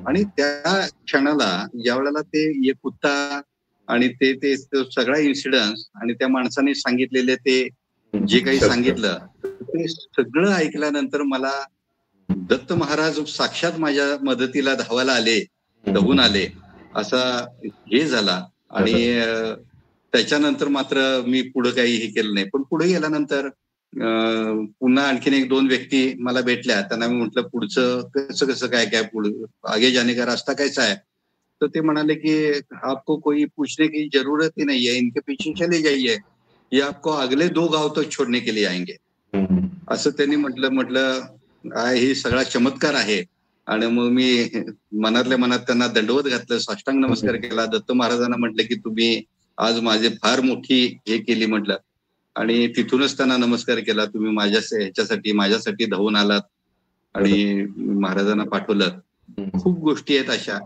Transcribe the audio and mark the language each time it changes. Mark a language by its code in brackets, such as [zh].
[mr] आणि त्या क्षणाला ज्या वेळेला ते एक कुत्ता आणि ते सगळा इन्सिडन्स आणि त्या माणसाने सांगितलेले ते जे काही सांगितलं ते सगळं ऐकल्यानंतर मला दत्त महाराज साक्षात माझ्या मदतीला धावायला आले, धावून आले असा हे झाला. आणि त्याच्यानंतर मात्र मी पुढे काही हे केलं नाही. पण पुढे गेल्यानंतर पुन्हा आणखीन एक दोन व्यक्ती मला भेटल्या. त्यांना मी म्हटलं पुढचं कसं कसं काय काय पुढे [hi] आगे जाने का रास्ता कैसा है. [mr] तर ते म्हणाले की [hi] आपको कोई पूछने की जरूरत ही नहीं है, इनके पीछे चले जाइए, ये आपको अगले 2 गाव तक छोड़ने के लिए आएंगे. [mr] असं त्यांनी म्हटलं हे सगळा चमत्कार आहे. आणि मग मी मनातल्या मनात त्यांना दंडवत घातलं, साष्टांग नमस्कार केला. दत्त महाराजांना म्हटलं की तुम्ही आज माझे फार मोठी हे केली म्हटलं. आणि तिथूनच त्यांना नमस्कार केला, तुम्ही माझ्यासाठी धावून आलात आणि महाराजांना पाठवलं. खूप गोष्टी आहेत अशा.